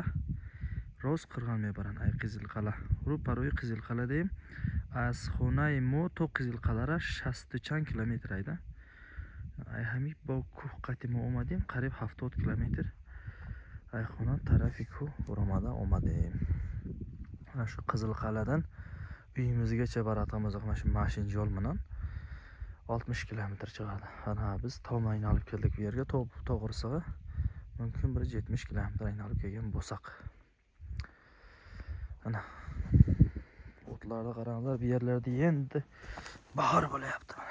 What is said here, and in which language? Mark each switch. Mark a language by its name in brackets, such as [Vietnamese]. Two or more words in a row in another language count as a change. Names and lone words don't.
[Tajik] Роз Қирғон мебаран ай Қизилқала. Рӯ барои Қизилқала деем. Аз хонаи мо то Қизилқалара 60 чанд километр айда. Ай ҳами бо кӯҳ қати мо омадем қариб 70 километр. Ай хона тарафи кӯҳ буромада омадем. [Uzbek] Ашу Қизилқаладан uyimizgacha baratamiz mashin yo'l bilan 60 kilometr chiqadi. Ana biz tom aylanib keldik bu yerga. To'g'risi mumkin bir 70 kilometr aylanib kelgan bo'lsak. Ana o'tlarda qaranglar, bu yerlarda endi bahor bo'layapti.